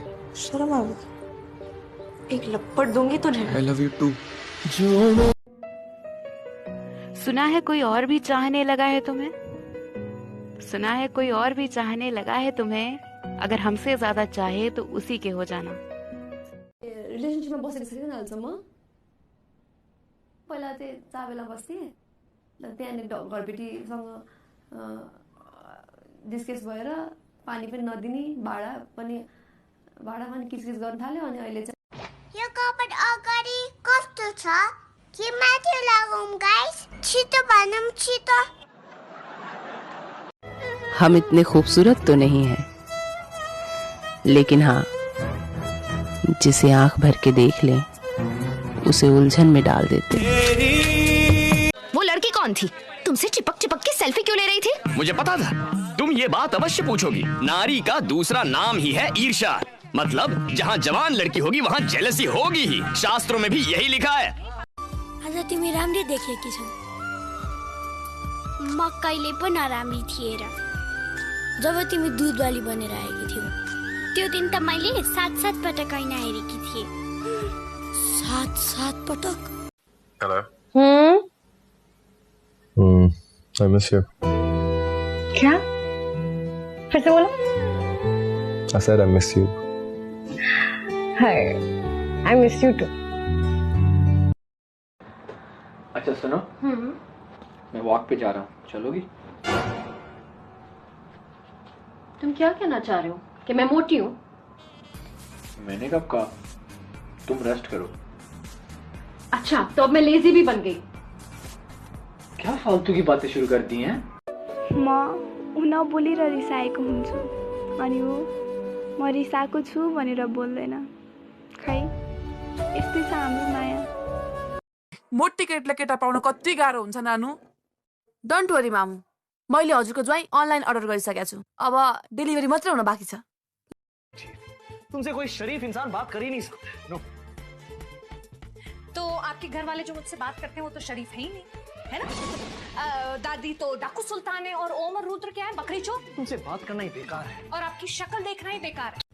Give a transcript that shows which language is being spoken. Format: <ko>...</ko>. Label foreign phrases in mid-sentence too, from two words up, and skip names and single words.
<hi>शर्म आवे एक लपड़ दूंगी तुझे।</hi> <en>I love you too.</en> <hi>सुना है कोई और भी चाहने लगा है तुम्हें, सुना है कोई और भी चाहने लगा है तुम्हें, अगर हमसे ज्यादा चाहे तो उसी के हो जाना।</hi> <ne>रिलेसनशिपमा बसेको छु किन हालसम्म पहिला चाहिँ चाबेला बस्थेँ त्यहाँनिर घरबेटीसँग डिस्कस भएर पानी पनि नदिने भाडा पनि किचकिच गर्न थाल्यो अनि अहिले चाहिँ यो कपड अगाडि कस्तो छ के माथि लगाउँ गाइस छिटो भनौँ छिटो</ne> <hi>हम इतने खूबसूरत तो नहीं हैं, लेकिन हाँ जिसे आंख भर के देख लें उसे उलझन में डाल देते। वो लड़की कौन थी? तुमसे चिपक चिपक के सेल्फी क्यों ले रही थी? मुझे पता था तुम ये बात अवश्य पूछोगी। नारी का दूसरा नाम ही है ईर्ष्या। मतलब जहाँ जवान लड़की होगी वहाँ जेलसी होगी ही। शास्त्रों में भी यही लिखा है।</hi> <ne>आज तिमी राम्रै देखेकी छौ म कहिले पनि नराम्री थिए र जब तिमी दुधवाली बनेर आएकी थियौ त्यो दिन त मैले 7-7 पटक ऐना हेरेकी थिएँ 7-7 पटक।</ne> <en>हेलो I miss you.</en> <hi>क्या फिर से बोलो।</hi> <en>I said I miss you. Hi, I miss you too.</en> <hi>अच्छा सुनो, मैं वॉक पे जा रहा हूँ, चलोगी? तुम क्या कहना चाह रहे हो कि मैं मोटी हूँ? मैंने कब कहा? तुम रेस्ट करो। अच्छा तो अब मैं लेजी भी बन गई। क्या फालतू की बातें शुरू कर दी हैं?</hi> <ne>म उन बोलेर रिसाएको हुन्छु अनि ऊ म रिसाएको छु भनेर बोल्दैन। खै यस्तै छ हाम्रो माया। मोटी केटले केटा पाउन कति गाह्रो हुन्छ नानु।</ne> <en>Don't worry</en> <ne>मामु, मैले हजुरको ज्वाइँ अनलाइन अर्डर गरिसकेको छु। अब डेलिभरी मात्रै हुन बाँकी छ।</ne> <hi>तुमसे कोई शरीफ इंसान बात कर ही नहीं सकता। नो। तो आपके घर वाले जो मुझसे बात करते हैं वो तो शरीफ है ही नहीं, है ना? दादी तो डाकू सुल्तान है और ओमर रुद्र क्या है, बकरी चोर। तुमसे बात करना ही बेकार है और आपकी शक्ल देखना ही बेकार है।</hi>